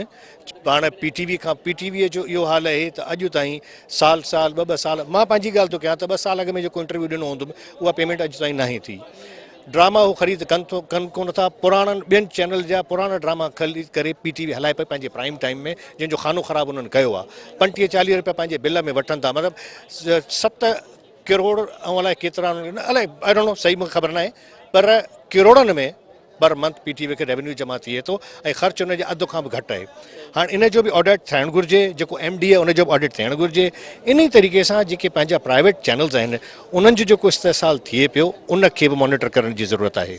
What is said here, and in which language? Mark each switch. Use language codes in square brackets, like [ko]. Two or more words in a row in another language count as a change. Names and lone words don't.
[sd] पाण PTV जो इहो हाल आहे त अॼु ताईं साल ॿ साल, मां पंहिंजी ॻाल्हि थो कयां त 2 साल अॻु में जेको इंटरव्यू ॾिनो हूंदुमि उहा पेमेंट अॼु ताईं नाहे थी। ड्रामा उहो ख़रीद कनि कोन था, पुराणनि ॿियनि चैनल जा पुराणा ड्रामा ख़रीद करे PTV हलाए पई पंहिंजे [en] prime time [sd] में, जंहिंजो खानो ख़राबु उन्हनि कयो आहे। 35-40 रुपया पंहिंजे बिल में वठनि था, मतिलबु 7 करोड़ ऐं अलाए केतिरा, अलाए [en] I don't know, [sd] सही मूंखे ख़बर न आहे, पर करोड़नि में [en] per month [sd] PTV खे रेवेन्यू जमा थिए थो ऐं ख़र्चु उनजे अधु खां बि घटि आहे। हाणे इन जो बि ऑडिट थियणु घुरिजे, जेको MD आहे उनजो बि ऑडिट थियणु घुरिजे। इन ई तरीक़े सां जेके पंहिंजा [en] private channels [sd] आहिनि उन्हनि जो जेको इस्तेसाल थिए पियो उनखे बि मॉनिटर करण जी ज़रूरत आहे।